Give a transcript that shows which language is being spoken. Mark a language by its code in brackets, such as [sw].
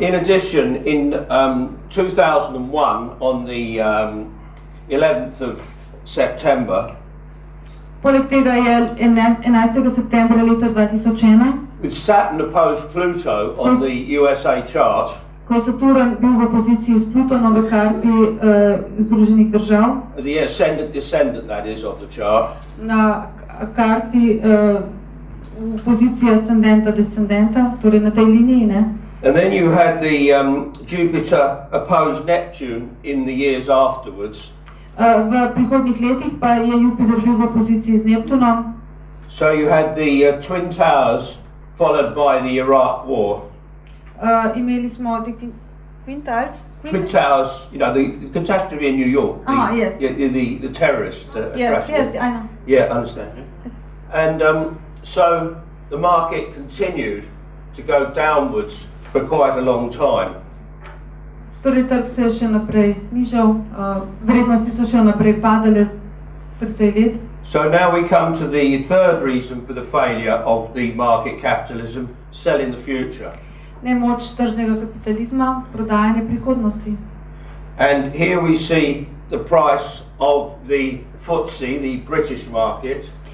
[en] In addition, in 2001, on the 11th of September, [sl] Poleg tega je 11. septembra leta 2001, [en] with Saturn opposed Pluto on the USA chart, [sl] ko je Saturn bil v opoziciji s Plutonom v karti Združenih držav, [en] the ascendant descendant that is of the chart, [sl] na karti pozicije ascendenta descendenta, torej na tej liniji, ne? [en] and then you had the Jupiter opposed Neptune in the years afterwards. [sl] V prihodnjih letih pa je Jupiter bil v opoziciji z Neptunom. [en] So you had the Twin Towers followed by the Iraq War. [sl] Imeli smo Twin [en] Towers, you know, the catastrophe in New York. Yes. The terrorist Yes, tragedy. I know. Yeah, I understand. And so the market continued to go downwards for quite a long time. [sl] Torej, trg se je še naprej nižal, vrednosti so še naprej padale precej let. [en] So now we come to the third reason for the failure of the market capitalism, selling the future. [sl] Nemoč tržnega kapitalizma, prodajanje prihodnosti. [en] And here we see the price of the FTSE, the British market,